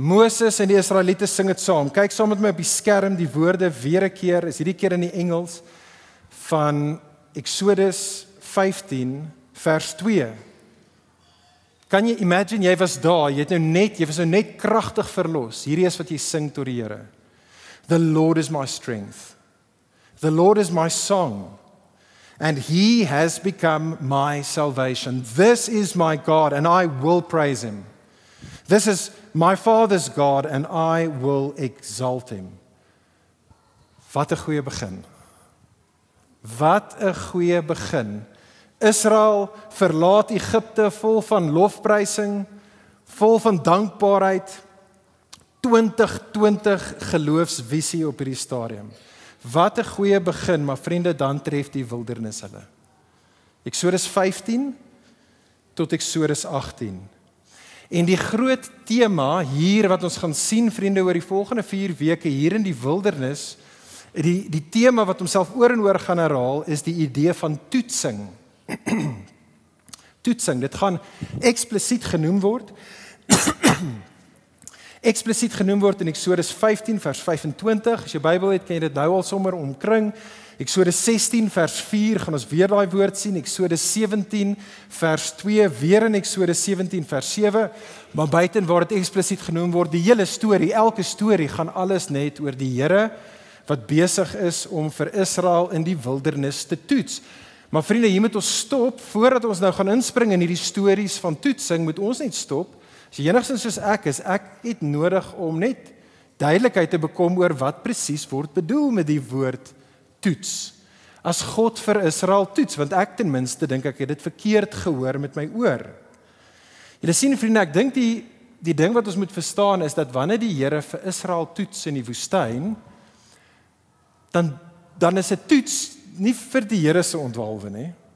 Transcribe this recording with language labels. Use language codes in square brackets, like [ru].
[af] Moses en die Israeliete sing dit saam. Kyk saam met my op die skerm die woorde weer 'n keer, is hierdie keer in die Engels, van Eksodus 15 vers 2. Kan jy imagine, jy was daar, jy was nou net kragtig verlos. Hierdie is wat jy sing tot die Here. [en] The Lord is my strength. The Lord is my song. And he has become my salvation. This is my God and I will praise him. This is my Father's God and I will exalt him. [af] Wat 'n goeie begin. Wat 'n goeie begin. Israel verlaat Egipte vol van lofprysing, vol van dankbaarheid, 2020 geloofsvisie op hierdie stadium. Wat 'n goeie begin, maar vriende, dan tref die wildernis hulle. Eksodus 15 tot Eksodus 18. En die groot tema hier wat ons gaan sien, vriende, oor die volgende 4 weke hier in die wildernis, die tema wat homself oor en oor gaan herhaal, is die idee van toetsing. Toetsing, dit gaan eksplisiet genoem word. Eksplisiet genoem word in Eksodus 15 vers 25. As jy Bybel het, kan jy dit nou al sommer omkring. Eksodus 16 vers 4 gaan ons weer daai woord sien. Eksodus 17 vers 2, weer in Eksodus 17 vers 7. Maar buiten waar dit eksplisiet genoem word, die hele storie, elke storie gaan alles net oor die Here wat besig is om vir Israel in die wildernis te toets. Maar vriende, hier moet ons stop, voordat ons nou gaan inspring in hierdie stories van toetsing, moet ons net stop. As jy enigstens soos ek is, ek het nodig om net duidelikheid te bekom oor wat presies word bedoel met die woord toets. As God vir Israel toets, want ek ten minste dink ek het dit verkeerd gehoor met my oor. Julle sien vriende, ek dink die ding wat ons moet verstaan is dat wanneer die Here vir Israel toets in die woestyn, dan is 'n toets nie vir die Here se ontwalwe nie.